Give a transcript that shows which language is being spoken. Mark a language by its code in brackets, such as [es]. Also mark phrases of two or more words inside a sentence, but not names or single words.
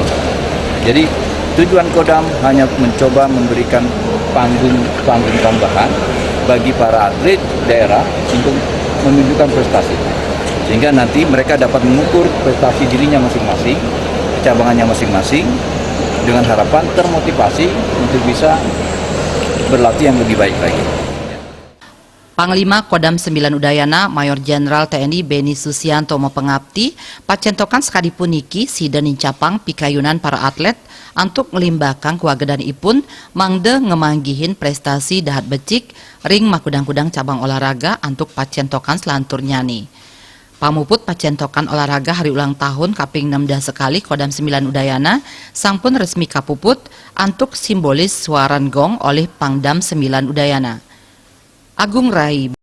[id] Jadi tujuan Kodam hanya mencoba memberikan panggung tambahan bagi para atlet daerah untuk menunjukkan prestasi, sehingga nanti mereka dapat mengukur prestasi dirinya masing-masing, cabangannya masing-masing, dengan harapan termotivasi untuk bisa berlatih yang lebih baik lagi. [ban] Panglima Kodam 9 Udayana Mayor Jenderal TNI Beni Susianto mepengabdi pacentokan sekadi puniki sidan incapang pikayunan para atlet antuk ngelimbahkan kuagedan ipun mangde ngemanggihin prestasi dahat becik ring makudang-kudang cabang olahraga antuk pacentokan selantur nyani. Pamuput pacentokan olahraga [id] hari ulang tahun [ban] kaping 16 sekali Kodam 9 Udayana sampun resmi kapuput antuk simbolis suaran gong oleh Pangdam 9 Udayana. Agung Rai